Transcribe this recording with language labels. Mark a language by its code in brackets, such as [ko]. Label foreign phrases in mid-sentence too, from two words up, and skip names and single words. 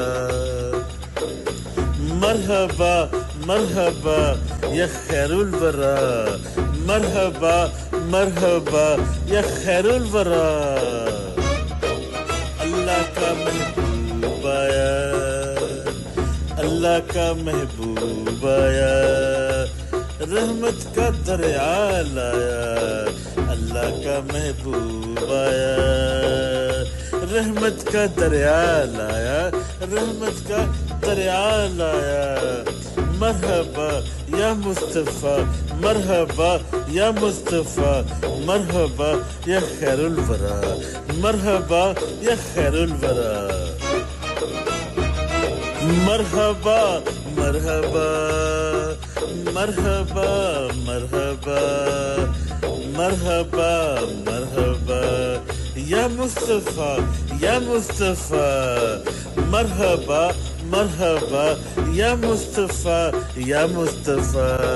[ar] مرحبا مرحبا یا خیر الورا مرحبا مرحبا یا خیر الورا [ur] اللہ کا محبوب آیا اللہ کا محبوب آیا رحمت کا دریا لایا اللہ کا محبوب آیا رحمت کا دریا لایا رحمت کا دریا لایا [ar] مرحبا یا مصطفیٰ مرحبا یا مصطفیٰ مرحبا یا خیر الورا مرحبا یا خیر الورا مرحبا مرحبا مرحبا مرحبا مرحبا مرحبا یا مصطفیٰ یا مصطفیٰ مرحبا مرحبا یا مصطفیٰ یا مصطفیٰ